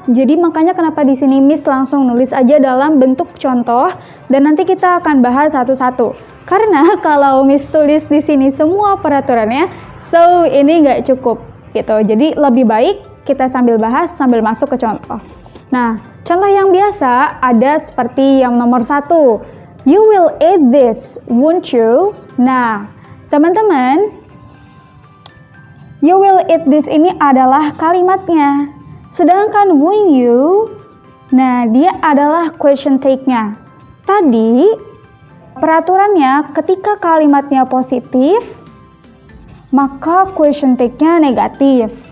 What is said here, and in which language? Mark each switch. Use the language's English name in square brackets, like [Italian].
[Indonesian] Jadi makanya kenapa di sini Miss langsung nulis aja dalam bentuk contoh dan nanti kita akan bahas satu-satu. Karena kalau Miss tulis di sini semua peraturannya, so ini nggak cukup gitu. Jadi lebih baik kita sambil bahas sambil masuk ke contoh. Nah, contoh yang biasa ada seperti yang nomor 1. [English] You will eat this, won't you? [Indonesian] Nah, teman-teman, [English] you will eat this [Indonesian] ini adalah kalimatnya. Sedangkan [English] won't you, [Indonesian] nah dia adalah question tag-nya. Tadi, peraturannya ketika kalimatnya positif, maka question tag-nya negatif.